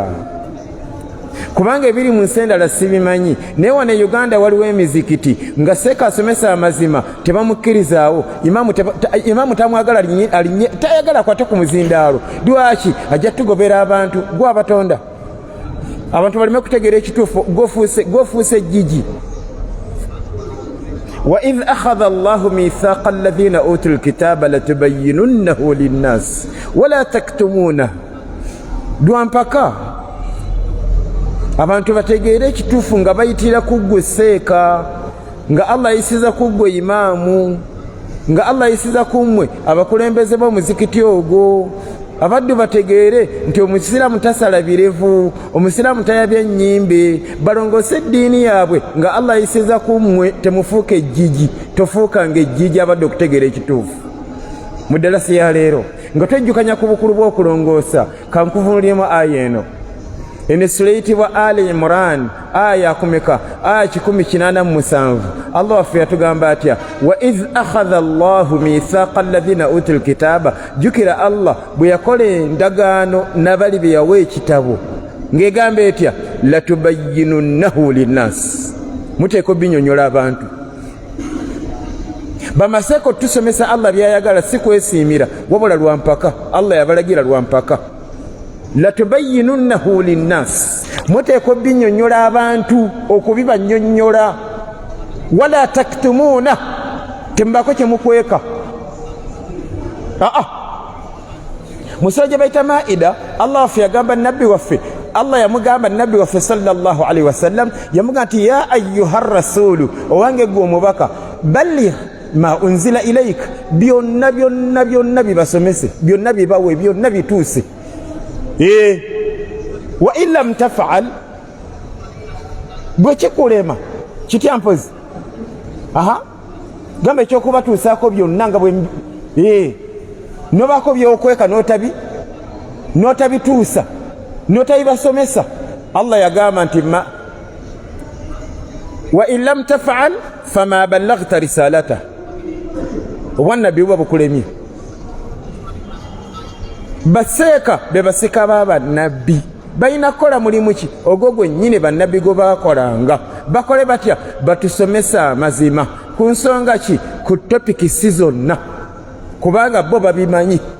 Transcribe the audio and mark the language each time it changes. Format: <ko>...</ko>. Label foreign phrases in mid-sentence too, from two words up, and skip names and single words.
<lg>Kubanga ebiri mu nsi endala sibimanyi, naye wano e Uganda waliwo emizikiti nga seeka asomesa amazima tebamukkirizaawo. Imaamu tamwagala, tayagala kwate ku muzindaalo. Lwaki? Ajja tugobera abantu. Gwe abatonda abantu balime kutegeera ekituufu, gwofuuse jjiji.</lg> <ar>وإذ أخذ الله ميثاق الذين أوتوا الكتاب لتبيننه للناس ولا تكتمونه.</ar> <lg>Lwampaka abantu bategeere ekituufu nga bayitira ku ggwe seeka, nga Allah ayisiza ku ggwe imaamu, nga Allah ayisiza ku mmwe abakulembeze b'omuzikiti ogwo. Abaddu bategeere nti omusiraamu tasala birevu, omusiraamu tayabya nnyimbe, balongoose eddiini yaabwe nga Allah ayisiza ku mmwe. Temufuuka ejjiji, tofuukanga ejjiji. Abadde okutegeera ekituufu mu ddalasi ya leero nga twejjukanya ku bukulu bw'okulongoosa. Kankuvunulyemu aya eno sura eyitibwa Ali Imran aya kumeka? Aya 187. Allah waffe yatugamba atya?</lg> <ar>وإذ أخذ الله ميثاق الذين أوتوا الكتاب.</ar> <lg>Jukira Allah bwe yakola endagaano n'abali be yawa ekitabo ng'egamba etya?</lg> <ar>لتبيننه للناس.</ar> <lg>Muteeka obinyonyola abantu. Bamaseeko tusomesa Allah byayagala, si kwesiimira wabula lwampaka. Allah yabalagira lwampaka.</lg> <ar>لتبيننه للناس.</ar> <lg>Muteeka obinyonyola abantu, okubibanyonyola.</lg> <ar>ولا تكتمونه,</ar> <lg>tembako kyemukweka. Mu sura gye bayita Maida, Allah waffe yagamba nabbi waffe, Allah yamugamba nabbi waffe</lg> <ar>صلى الله عليه وسلم,</ar> <lg>yamugamba nti</lg> <ar>يا أيها الرسول,</ar> <lg>owange gwe omubaka,</lg> <ar>بلغ ما أنزل إليك,</ar> <lg>byonna byonna byonna bibasomese, byonna bibawe, byonna bituuse.</lg> <ar>وإن لم تفعل</ar> <lg>bwe kikulema kitya mpozi gamba ekyokubatuusaako byonna nga bwe nobaako byokweka notabituusa notabibasomesa. Allah yagamba nti</lg> <ar>وإن لم تفعل فما بلغت رسالته,</ar> <lg>obwannabbi buba bukulemye. Baseeka be baseka b'abannabbi balina kukola mulimu ki ogwo gwennyini bannabbi gwe baakolanga. Bakole batya? Batusomesa amazima ku nsonga ki? Ku topiki si zonna, kubanga bo babimanyi.</lg>